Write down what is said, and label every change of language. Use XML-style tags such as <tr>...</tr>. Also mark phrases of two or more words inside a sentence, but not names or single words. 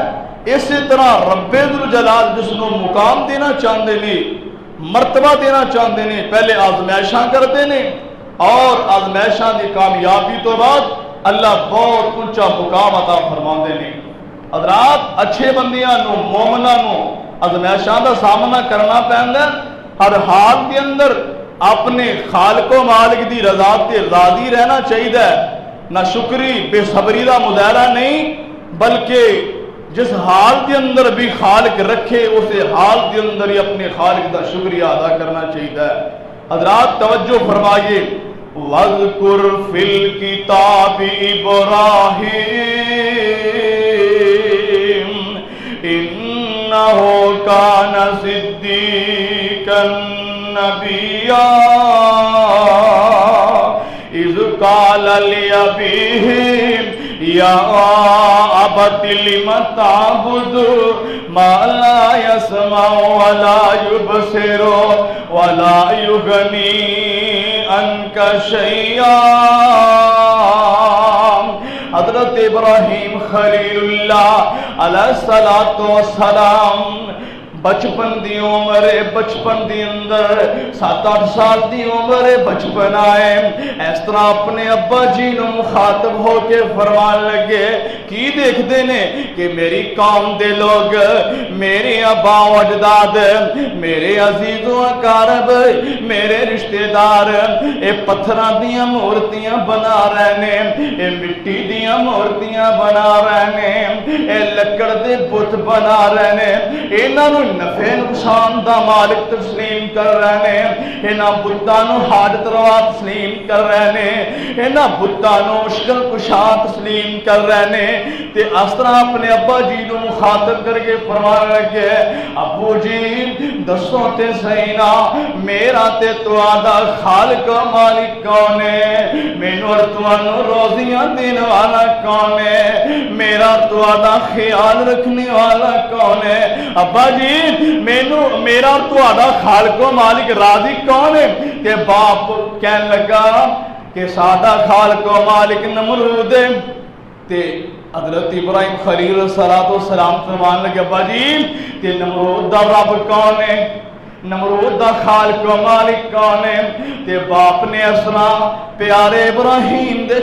<ur>اسی طرح رب ذوالجلال جس کو مقام دینا چاہتے ہیں، مرتبہ دینا چاہتے ہیں، پہلے آزمائشاں کرتے ہیں،</ur> <pa>اور آزمائشاں دی کامیابی تو بعد</pa> <ur>اللہ بہت اونچا مقام عطا فرماتے ہیں۔</ur> <pa>حضرات، اچھے بندیاں نو، مومناں نو آزمائشاں دا سامنا کرنا پیندا ہے، ہر حال کے اندر اپنے خالق و مالک دی رضا تے راضی رہنا چاہیے۔ نہ شکری بے صبری دا مظاہرہ نہیں، بلکہ جس حال کے اندر بھی خالق رکھے اسے حال کے اندر ہی اپنے خالق دا شکریہ ادا کرنا چاہیے۔</pa> <ur>حضرات توجہ فرمائیے،</ur> <ar>وَاذْكُرْ فِي الْكِتَابِ إِبْرَاهِيمَ إِنَّهُ كَانَ صِدِّيقًا نَبِيًّا إِذْ قَالَ لِأَبِيهِ يَا أَبَتِ لِمَ تَعْبُدُ مَا لَا يَسْمَعُ وَلَا يُبْصِرُ وَلَا يُغْنِي عَنْكَ شَيْئًا</ar> <pa>حضرت ابراہیم خلیل اللہ علیہ السلام بچپن دی عمر بچپن دی اندر 7-8 سال دی عمر بچپن آئے اس طرح اپنے ابا جی نو مخاطب ہو کے فرمان لگے کی دیکھ دینے کہ میری قوم دے لوگ میرے ابا و اجداد میرے عزیز و اقارب میرے رشتہ دار اے پتھراں دیاں مورتیاں بنا رہنے اے مٹی دیاں مورتیاں بنا رہنے اے لکڑ دے بت بنا رہنے انہاں نو نفع نقصان دا مالک تسلیم کر رہے ہیں انہاں بتانو حاجت روا تسلیم کر رہے ہیں انہاں بتانو مشکل کشا تسلیم کر رہے ہیں تے اس طرح اپنے ابا جی نو مخاطب کر کے فرمان لگے ابو جی دسو تے صحیح نا میرا تے تہاڈا خالق و مالک کون ہے مینوں اور تانوں روزیاں دین والا کون ہے میرا تہاڈا خیال رکھنے والا کون ہے ابا جی میرا تہاڈا خالق و مالک رازق کون ہے کہ باپ کہنے لگا کہ سادہ خالق و مالک نمرود ہے تے حضرت ابراہیم خلیل السلام فرمان لگے ابا جی کہ نمرود دا رب کون ہے نمرود دا خالق و مالک کون ہے تے باپ نے اسنا پیارے ابراہیم دے</pa>